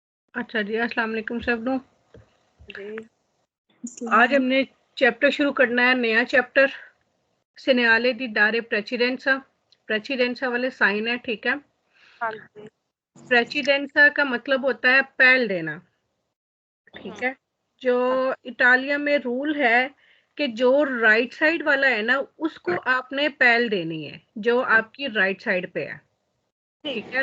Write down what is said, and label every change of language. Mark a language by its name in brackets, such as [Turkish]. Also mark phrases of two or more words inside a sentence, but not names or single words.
[Urdu] اچھا جی, [Arabic] السلام عليكم [Urdu] سبنوں. جی آج ہم نے چیپٹر شروع کرنا ہے، نیا چیپٹر [Italian] segnale di dare precedenza। [Urdu] پریسیڈینسا والے سائن ہے، ٹھیک ہے. ہاں جی. پریسیڈینسا کا مطلب ہوتا ہے پہل دینا، ٹھیک ہے. جو اٹالیا میں رول ہے کہ جو [English] right side [Urdu] والا ہے نا، اس کو آپ نے پہل دینی ہے، جو آپ کی [English] right side [Urdu] پے ہے، ٹھیک ہے.